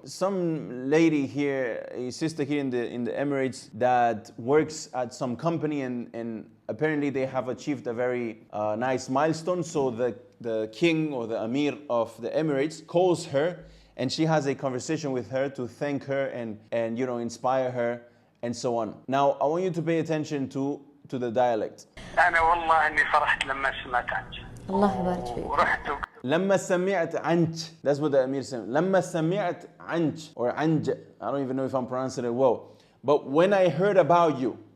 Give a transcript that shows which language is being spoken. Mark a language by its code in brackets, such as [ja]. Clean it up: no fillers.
[en] Some lady here, a sister here in the Emirates, that works at some company, and apparently they have achieved a very nice milestone. So the king or the Amir of the Emirates calls her, and she has a conversation with her to thank her and inspire her and so on. Now I want you to pay attention to the dialect. [ar] أنا والله إني فرحت لما سمعت عنك. الله يبارك فيك. ورحت لما سمعت عنك. [en] That's what the Amir said. [ar] لما سمعت عنك or عنج. [en] I don't even know if I'm pronouncing it well. But when I heard about you.